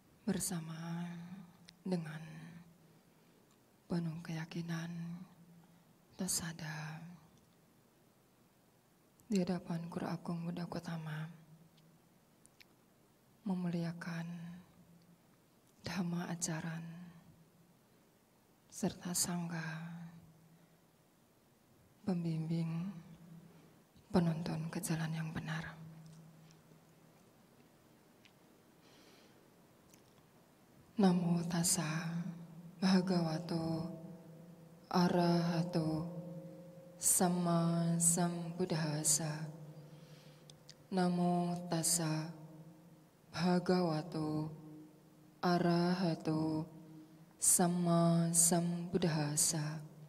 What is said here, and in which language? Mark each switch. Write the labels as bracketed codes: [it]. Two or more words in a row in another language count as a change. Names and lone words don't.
[id] bersama dengan penuh keyakinan dan sadar di hadapan Guru Agung Buddha Gautama memuliakan dhamma ajaran serta sangha pembimbing penuntun ke jalan yang benar. [pi] Namo tassa bhagavato arahato sama sambuddhassa. Namo tassa bhagavato arahato sama sambuddhassa.